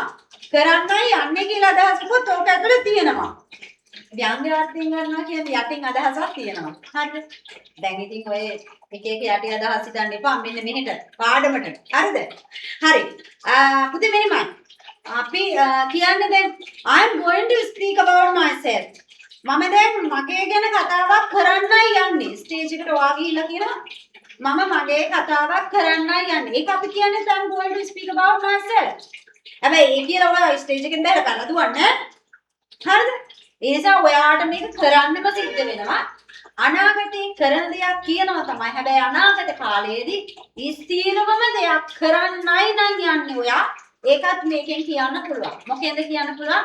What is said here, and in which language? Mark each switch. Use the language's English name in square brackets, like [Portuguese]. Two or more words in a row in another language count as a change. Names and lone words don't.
[Sinhala] කරන්නයි යන්නේ කියලා අදහසකුත් ඕක ඇතුළේ තියෙනවා. ව්‍යංගාර්ථයෙන් ගන්නවා කියන්නේ යටින් අදහසක් තියෙනවා. හරිද? දැන් ඉතින් ඔය එක එක යටි අදහස් හිතන්න එපා මෙන්න මෙහෙට පාඩමට. හරිද? හරි. පුතේ මෙහෙමයි. අපි කියන්නේ දැන් [English] I am going to speak about myself. [Sinhala] මම දැන් මගේ ගැන කතාවක් කරන්නයි යන්නේ. ස්ටේජ් එකට ඔයා ගිහිල්ලා කියනවා මම මගේ කතාවක් කරන්නයි යන්නේ. ඒක අපි කියන්නේ [English] I am going to speak about myself. [Sinhala] හැබැයි ඒ කියලා ඔයා ස්ටේජ් එකෙන් බැලලා කරලා දුවන්නේ. හරිද? ඒ නිසා ඔයාට මේක කරන්නම සිද්ධ වෙනවා. අනාගතේ කරන දෙයක් කියනවා තමයි. හැබැයි අනාගත කාලයේදී ස්ථිරවම දෙයක් කරන්නයි නම් යන්නේ ඔයා. ඒකත් මේකෙන් කියන්න පුළුවන්. මොකෙන්ද කියන්න පුළුවන්?